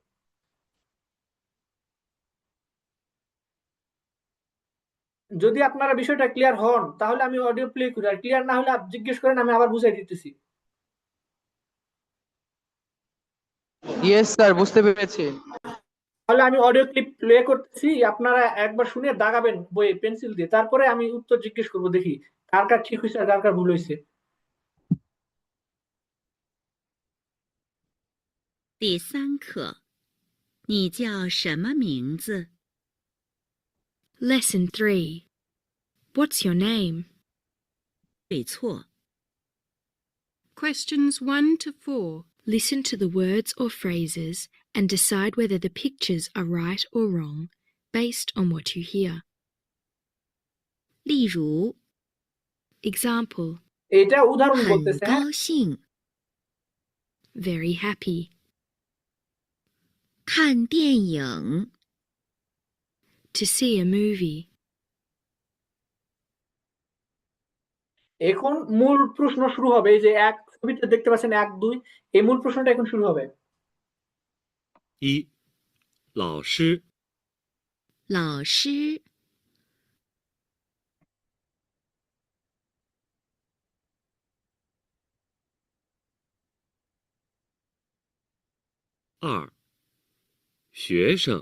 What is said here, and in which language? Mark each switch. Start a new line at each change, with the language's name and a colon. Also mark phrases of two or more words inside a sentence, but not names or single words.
Bangla: যদি আপনারা বিষয়টা ক্লিয়ার হন তাহলে আমি
English: audio play
Bangla: করি, আর ক্লিয়ার না হলে জিজ্ঞেস করেন, আমি আবার বুঝাই দিতেছি।
English: yes sir,
Bangla: বুঝতে পেরেছি। তাহলে আমি
English: audio clip play
Bangla: করতেছি, আপনারা একবার শুনে দাগাবেন বইয়ে পেন্সিল দিয়ে, তারপরে আমি উত্তর জিজ্ঞেস করবো, দেখি কার কার ঠিক হয়েছে আর কার কার ভুল হয়েছে।
Chinese: 第三课，你叫什么名字？
English: Lesson 3. What's your name?
Chinese: 对错，
English: Questions 1 to 4. Listen to the words or phrases and decide whether the pictures are right or wrong based on what you hear.
Chinese: 例如
English: Example:
Bangla: এটা উদাহরণ
Chinese: 很
Bangla: বলতেছে, হ্যাঁ।
Chinese: 高兴
English: very happy,
Chinese: 看电影，
English: to see a movie,
Bangla: এখন মূল প্রশ্ন শুরু হবে। এই যে এক ছবিতে দেখতে পাচ্ছেন 1 2, এই মূল প্রশ্নটা এখন শুরু হবে।
Chinese: 一，老师，老师，二，学生，